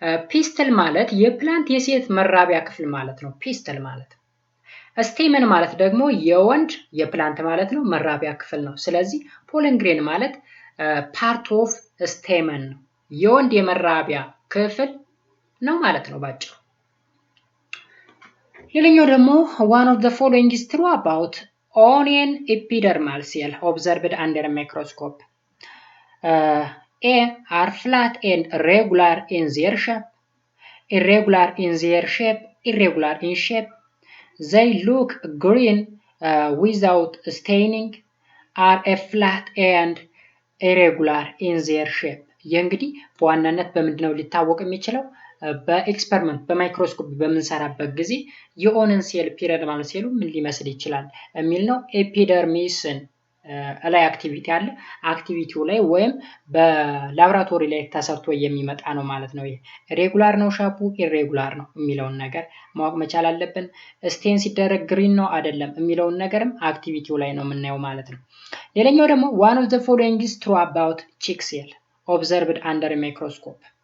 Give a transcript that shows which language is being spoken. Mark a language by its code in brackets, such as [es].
[am] ፒስትል ማለት የፕላንት የሴት መራቢያ ክፍል ማለት ነው ፒስትል ማለት። ስቴመን ማለት ደግሞ የወንድ የፕላንት ማለት ነው መራቢያ ክፍል ነው። ስለዚህ ፖለን ግሬን ማለት [en] ፓርት ኦፍ ስቴመን [am] ነው፣ የወንድ የመራቢያ ክፍል ነው ማለት ነው ባጭሩ። ሌላኛው ደግሞ [en] one of the following is true about onion epidermal cell observed under a microscope. A are flat and regular in their shape, irregular in their shape, irregular in shape. They look green without staining, are a flat and irregular in their shape. [am] እንግዲህ በዋናነት በምንድነው ሊታወቅ የሚችለው? በኤክስፐሪመንት በማይክሮስኮፕ በምንሰራበት ጊዜ የኦነን ሴል ፒሪደርማል ሴሉ ምን ሊመስል ይችላል የሚል ነው። ኤፒደርሚስን ላይ አክቲቪቲ አለ፣ አክቲቪቲው ላይ ወይም በላብራቶሪ ላይ ተሰርቶ የሚመጣ ነው ማለት ነው። ይሄ ሬጉላር ነው ሻፑ ኢሬጉላር ነው የሚለውን ነገር ማወቅ መቻል አለብን። ስቴን ሲደረግ ግሪን ነው አይደለም የሚለውን ነገርም አክቲቪቲው ላይ ነው የምናየው ማለት ነው። ሌላኛው ደግሞ [en] one of the following is true about chick cell observed under a microscope.